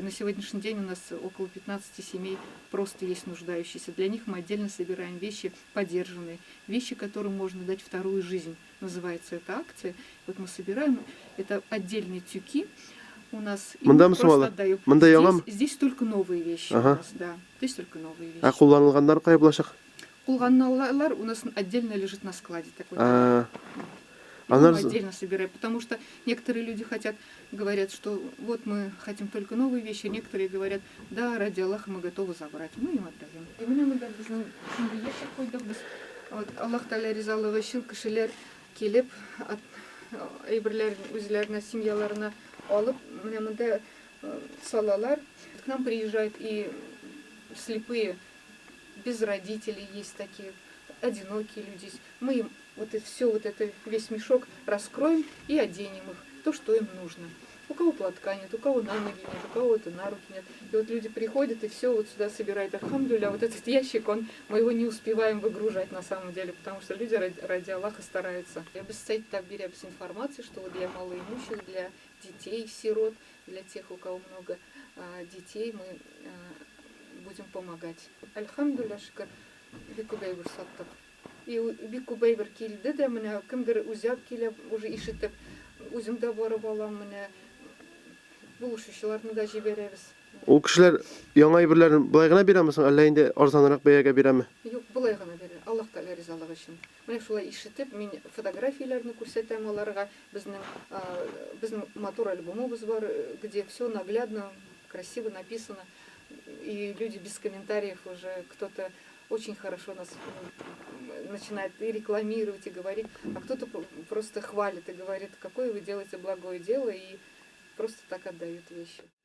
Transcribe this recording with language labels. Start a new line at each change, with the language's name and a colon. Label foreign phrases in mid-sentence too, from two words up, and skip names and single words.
Russian: На сегодняшний день у нас около 15 семей просто есть нуждающиеся. Для них мы отдельно собираем вещи подержанные, вещи, которым можно дать вторую жизнь. Называется эта акция. Вот мы собираем, это отдельные тюки у нас. И мы просто отдаем. Здесь только новые вещи у нас, да. Здесь только новые вещи.
Tatar: Кулланылганнар кая булачак?
Russian: Кулганналар у нас отдельно лежит на складе такой. Мы отдельно собираем, потому что некоторые люди говорят, что вот мы хотим только новые вещи, некоторые говорят, да, ради Аллаха мы готовы забрать, мы им отдаем.
Tatar: И Аллах Тааля ризалыгы өчен кешеләр килеп, әйберләр үзләренә, семьяларына алып, менә монда салалар.
Russian: К нам приезжают и слепые, без родителей есть такие, одинокие люди. Мы им вот это все, вот это весь мешок раскроем и оденем их, то, что им нужно. У кого платка нет, у кого на ноги нет, у кого это на руки нет. И вот люди приходят и все вот сюда собирают. Альхамдулилля, вот этот ящик, мы его не успеваем выгружать на самом деле, потому что люди ради Аллаха стараются. Я бы состоит так беря информацию, что вот для малоимущих, для детей, сирот, для тех, у кого много детей мы будем помогать. Альхамдулилля,
Tatar: шүкір, бик күбәйбер саттык. И бик күбәйбер килде дә, менә кемдер үзәп килә, уже ишетеп, үзем дә барып алам, менә булышучыларны да җибәрәбез. Ул кешеләр яңа әйберләрен болай гына бирәме соң, әллә инде арзанрак бәягә бирәме? Юк, булай гына бирә. Аллаһ Тәгалә ризалыгы өчен. Менә шулай ишетеп, мин фотографияләрне күрсәтәм аларга. Безнең матур альбомыбыз бар,
Russian: где все наглядно, красиво написано. И люди без комментариев уже, кто-то очень хорошо нас начинает и рекламировать, и говорить, а кто-то просто хвалит и говорит, какое вы делаете благое дело, и просто так отдают вещи.